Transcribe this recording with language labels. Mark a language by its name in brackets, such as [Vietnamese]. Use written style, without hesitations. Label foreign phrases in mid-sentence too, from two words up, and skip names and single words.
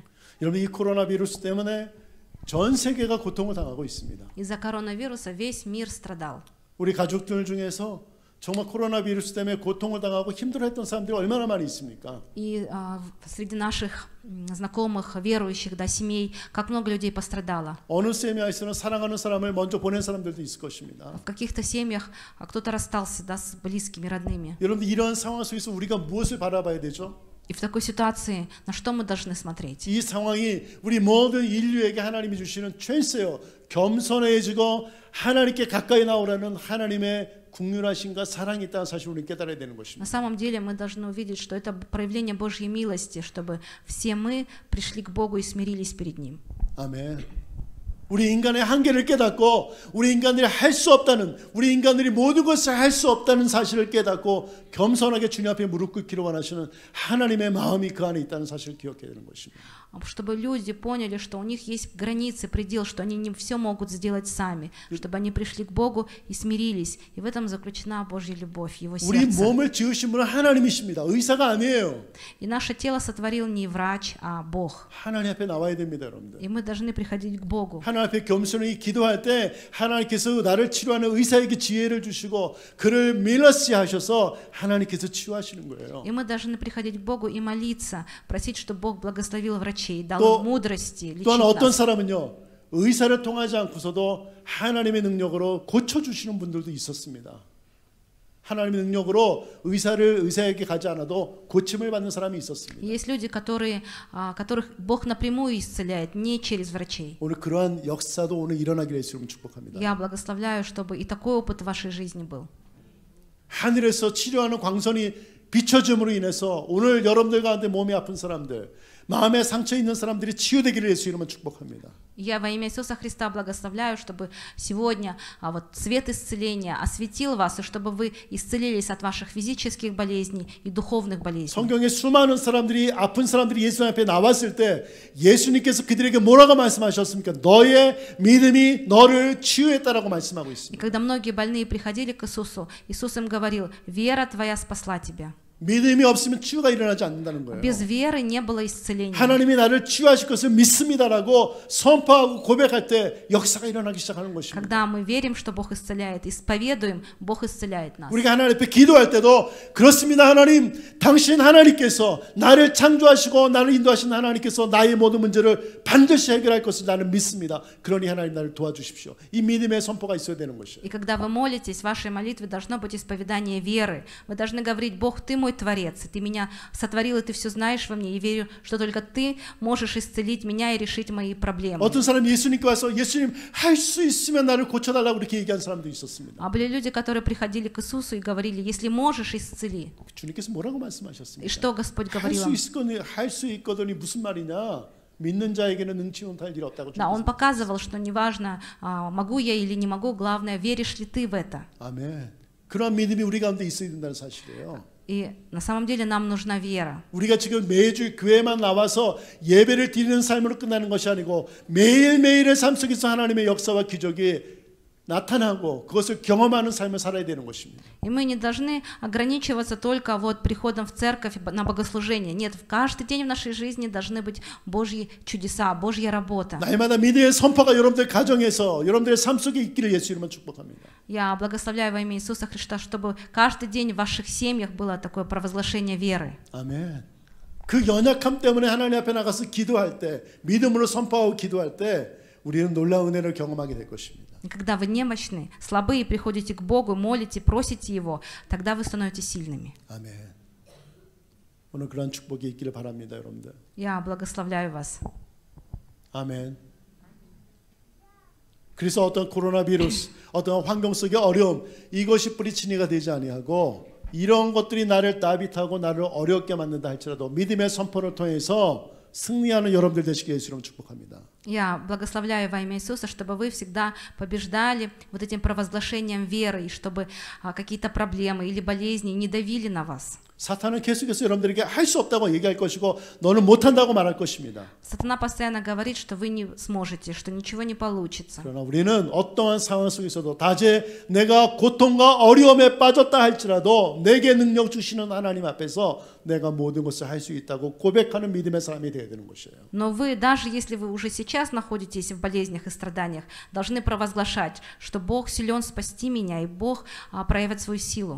[Korean] 여러분 이 코로나 비루스 때문에 전 세계가 고통을 당하고 있습니다. [Russian] Из-за коронавируса весь мир страдал. [Korean] 우리 가족들 중에서 정말 코로나 비루스 때문에 고통을 당하고 힘들어했던 사람들이 얼마나 많이 있습니까? [Russian] И среди наших знакомых, верующих, да, семей, как много людей пострадало. [Korean] 어느 세미나에서는 사랑하는 사람을 먼저 보낸 사람들도 있을 것입니다. [Russian] В каких-то семьях кто-то расстался, да, с близкими, родными. [Korean] 여러분 이런 상황 속에서 우리가 무엇을 바라봐야 되죠? [Russian] И в такой ситуации на что мы должны смотреть? [Korean] 이 상황이 우리 모든 인류에게 하나님이 주시는 찬스예요. 겸손해지고 하나님께 가까이 나오라는 하나님의 국률하심과 사랑이 있다는 사실을 우리는 깨달아야 되는 [Russian] На [Korean] 것입니다. [Russian] самом деле мы должны увидеть, что это проявление Божьей милости, чтобы все мы пришли к Богу и смирились перед Ним. [Korean] 아멘. 우리 인간의 한계를 깨닫고 우리 인간들이 할 수 없다는, 우리 인간들이 모든 것을 할 수 없다는 사실을 깨닫고 겸손하게 주님 앞에 무릎 꿇기를 원하시는 하나님의 마음이 그 안에 있다는 사실을 기억해야 되는 것입니다. [Russian] Чтобы люди поняли, что у них есть границы, предел, что они не все могут сделать сами, чтобы они пришли к Богу и смирились. И в этом заключена Божья любовь, Его [Korean] 우리 [Russian] сердце. [Korean] 몸을 지으신 분은 하나님이십니다. 의사가 아니에요. [Russian] И наше тело сотворил не врач, а Бог. [Korean] 하나님 앞에 나와야 됩니다, 여러분들. [Russian] И мы должны приходить к Богу. [Korean] 하나님 앞에 겸손히 기도할 때 하나님께서 나를 치료하는 의사에게 지혜를 주시고 그를 밀러시 하셔서 하나님께서 치유하시는 거예요. [Russian] И мы должны приходить к Богу и молиться, просить, чтобы Бог благословил врачей, дал [Korean] 또- [Russian] им мудрости, лечить [Korean] 또한 어떤 [Russian] нас. [Korean] 사람은요, 의사를 통하지 않고서도 하나님의 능력으로 고쳐주시는 분들도 있었습니다. 하나님의 능력으로 의사에게 가지 않아도 고침을 받는 사람이 있었습니다. [Russian] Есть люди, которых Бог напрямую исцеляет, не через врачей. [Korean] 오늘 그러한 역사도 오늘 일어나기를 예수님 축복합니다. [Russian] Я благословляю, чтобы и такой опыт в вашей жизни был. [Korean] 하늘에서 치료하는 광선이 비춰짐으로 인해서 오늘 여러분들 가운데 몸이 아픈 사람들, 마음에 상처 있는 사람들이 치유되기를 예수 이름으로 축복합니다. [Russian] Я во имя Иисуса Христа благословляю, чтобы сегодня вот свет исцеления осветил вас, и чтобы вы исцелились от ваших физических болезней и духовных болезней. [Korean] 성경에 수많은 사람들이 아픈 사람들이 예수 앞에 나왔을 때 예수님께서 그들에게 뭐라고 말씀하셨습니까? 너의 믿음이 너를 치유했다라고 말씀하고 [Russian] И [Korean] 있습니다. [Russian] когда многие больные приходили к Иисусу, Иисус им говорил: «Вера твоя спасла тебя». [Korean] 믿음이 없으면 치유가 일어나지 않는다는 거예요. [Russian] Без веры не было исцеления. [Korean] 하나님이 나를 치유하실 것을 믿습니다라고 선포하고 고백할 때 역사가 일어나기 시작하는 것입니다. [Russian] Когда мы верим, что Бог исцеляет, исповедуем, Бог исцеляет нас. [Korean] 우리가 하나님 앞에 기도할 때도 그렇습니다. 하나님, 당신 하나님께서 나를 창조하시고 나를 인도하신 하나님께서 나의 모든 문제를 반드시 해결할 것을 나는 믿습니다. 그러니 하나님 나를 도와주십시오. 이 믿음의 선포가 있어야 되는 것이에요. [Russian] И когда вы молитесь, в вашей молитве должно быть исповедание веры. Вы должны говорить: Бог, ты мой Творец, и ты меня сотворил, и ты все знаешь во мне, и верю, что только ты можешь исцелить меня и решить мои проблемы. [Korean] 어떤 사람이 예수님께 와서 예수님 할 수 있으면 나를 고쳐달라고 그렇게 얘기한 사람도 있었습니다. [Russian] А были люди, которые приходили к Иисусу и говорили: если можешь, исцели. [Korean] 주님께서 뭐라고 [Russian] И [Korean] 말씀하셨습니까? [Russian] что Господь [Korean] 할 [Russian] говорил им? [Korean] 할 수 있거든이 무슨 말이냐? 믿는 자에게는 능치 못할 일이 없다고. [Russian] Да, Он показывал, что неважно, могу я или не могу, главное, веришь ли ты в это. [Korean] 아멘. 그런 믿음이 우리 가운데 있어야 된다는 사실이에요. [Russian] И на самом деле нам нужна вера. [Korean] 우리가 지금 매주 교회만 나와서 예배를 드리는 삶으로 끝나는 것이 아니고 매일매일의 삶 속에서 하나님의 역사와 기적이 나타나고 그것을 경험하는 삶을 살아야 되는 것입니다. [Russian] И мы не должны ограничиваться только вот приходом в церковь на богослужение. Нет, в каждый день в нашей жизни должны быть Божьи чудеса, Божья работа. [Korean] 날마다 믿음의 선포가 여러분들 가정에서 여러분들의 삶 속에 있기를 예수 이름으로 축복합니다. [Russian] Я благословляю во имя Иисуса Христа, чтобы каждый день в ваших семьях было такое провозглашение веры. [Korean] 아멘. 그 연약함 때문에 하나님 앞에 나가서 기도할 때, 믿음으로 선포하고 기도할 때 우리는 놀라운 은혜를 경험하게 될 것입니다. [Russian] И когда вы немощны, слабые, приходите к Богу, молите, просите Его, тогда вы становитесь сильными. [Korean] 아멘. 오늘 그런 축복이 있기를 바랍니다, 여러분들. [Russian] Я благословляю вас. [Korean] 아멘. 그래서 어떤 코로나 바이러스, 어떤 환경 속의 어려움, 이것이 뿌리친 이가 되지 아니하고 이런 것들이 나를 따뜻하고 나를 어렵게 만든다 할지라도 믿음의 선포를 통해서 승리하는 여러분들 되시길 예수로 축복합니다. [Russian] Я благословляю во имя Иисуса, чтобы вы всегда побеждали вот этим провозглашением веры, и чтобы какие-то проблемы или болезни не давили на вас. [Korean] 사탄은 계속해서 여러분들에게 할 수 없다고 얘기할 것이고 너는 못한다고 말할 것입니다. [Russian] Сатана постоянно говорит, что вы не сможете, что ничего не получится. [Korean] 그러나 우리는 어떠한 상황 속에서도 다제 내가 고통과 어려움에 빠졌다 할지라도 내게 능력 주시는 하나님 앞에서 내가 모든 것을 할 수 있다고 고백하는 믿음의 사람이 되어야 되는 것이에요. [Russian] Но вы, даже если вы уже сейчас находитесь в болезнях и страданиях, должны провозглашать, что Бог силен спасти меня, и Бог проявит свою силу.